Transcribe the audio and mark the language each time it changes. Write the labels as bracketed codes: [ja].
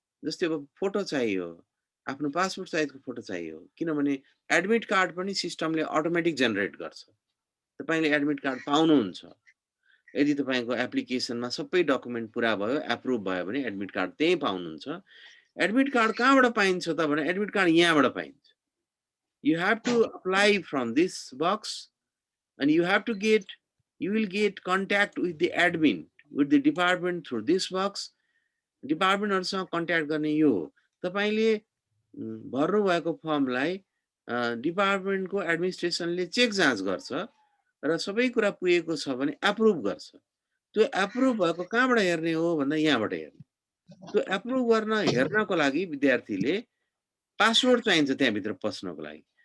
[ne] जस्तै अब फोटो चाहियो, आफ्नो पासपोर्ट साइजको फोटो चाहियो, किनभने एडमिट कार्ड पनि सिस्टमले अटोमेटिक जेनेरेट गर्छ। तपाईँले एडमिट कार्ड पाउनुहुन्छ यदि तपाईँको एप्लिकेसनमा सबै डकुमेन्ट पुरा भयो, एप्रुभ भयो भने एडमिट कार्ड त्यही पाउनुहुन्छ। एडमिट कार्ड कहाँबाट पाइन्छ त भने एडमिट कार्ड यहाँबाट पाइन्छ। [en] You have to apply from this box and you will get contact with the admin, with the department through this box. [ne] डिपार्टमेन्टहरुसँग contact गर्ने यो हो। तपाईले भर्नु भएको फर्मलाई डिपार्टमेन्टको एडमिनिस्ट्रेसनले चेक जाँच गर्छ र सबै कुरा पुगेको छ भने एप्रुभ गर्छ। त्यो एप्रुभ भएको कहाँबाट हेर्ने हो भन्दा यहाँबाट हेर्ने। त्यो एप्रुभ गर्न हेर्नको लागि विद्यार्थीले पासवर्ड चाहिन्छ त्यहाँभित्र पस्नको लागि।